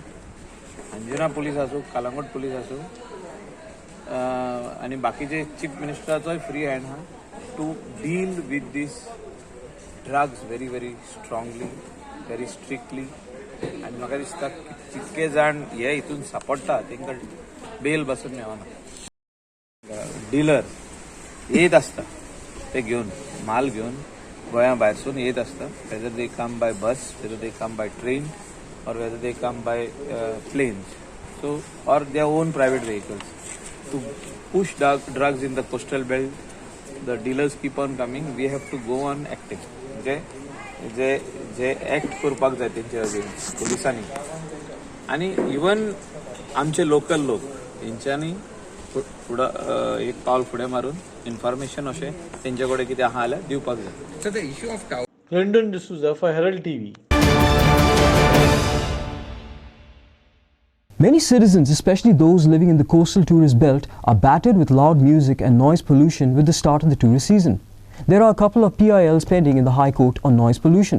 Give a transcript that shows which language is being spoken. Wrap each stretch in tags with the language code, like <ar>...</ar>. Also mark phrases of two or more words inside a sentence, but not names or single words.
<kok>अंजुना पुलीस आसूं, कलंगूट पुलीस आसूं, आनी बाकीचे</kok> <en>Chief Ministerachoy free hand aha to deal with this drugs very very strongly, very strictly.</en> <kok>आनी म्हाका दिसता जितके जाण हे हितून सांपडटा तांकां बेल बसून मेळना. डीलर येत आसता ते घेवन माल घेवन गोंया भायरसून येत आसता.</kok> <en>Whether they come by bus, whether they come by train, or whether they come by planes, so or their own private vehicles. To push drugs in the coastal belt, the dealers keep on coming. We have to go on acting.</en> <kok>जे एक्ट करपाक जाय तेंचे अगेन्स्ट पुलिसांनी. आनी इवन आमचे लोकल लोक हेंच्यांनी एक पावल फुडें मारून इन्फॉर्मेशन अशें तेंचे कडेन कितें आहा जाल्यार दिवपाक जाय.</kok> <en>So the issue of London D'Souza for Herald TV. Many citizens, especially those living in the coastal tourist belt, are battered with loud music and noise pollution with the start of the tourist season. There are a couple of PILs pending in the High Court on noise pollution.</en>